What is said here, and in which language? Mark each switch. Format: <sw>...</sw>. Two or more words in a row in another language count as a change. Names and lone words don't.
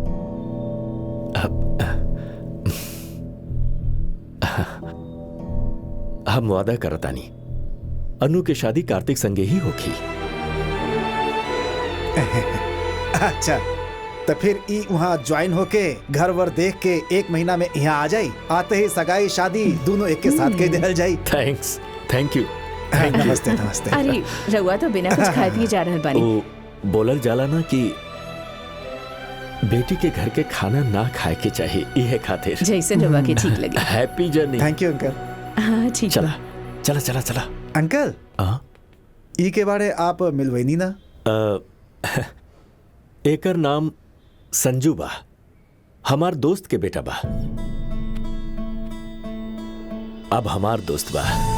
<bho>हम वादा करतानी अनु के शादी कार्तिक संगे ही होगी। अच्छा तो फिर ई वहाँ ज्वाइन होके घर वर देख के 1 महीना में यहाँ आ जाई, आते ही सगाई शादी दोनों एक के साथ के दिहल जाई।</bho> <en>Thanks, thank you.</en> <bho>नमस्ते नमस्ते। अरे रउआ तो बिना कुछ खाए पिए जा रहल बानी। वो बोलल जाला ना कि बेटी के घर के खाना ना खाए के चाहिए, यह खातिर। जैसे रउआ के ठीक लगे।</bho> <en>happy journey. thank you uncle.</en> <bho>हाँ ठीक चला बा। चला चला चला। अंकल ई के बारे आप मिलवैनी ना? एकर नाम संजू बा, हमार दोस्त के बेटा बा, अब हमार दोस्त बा।</bho>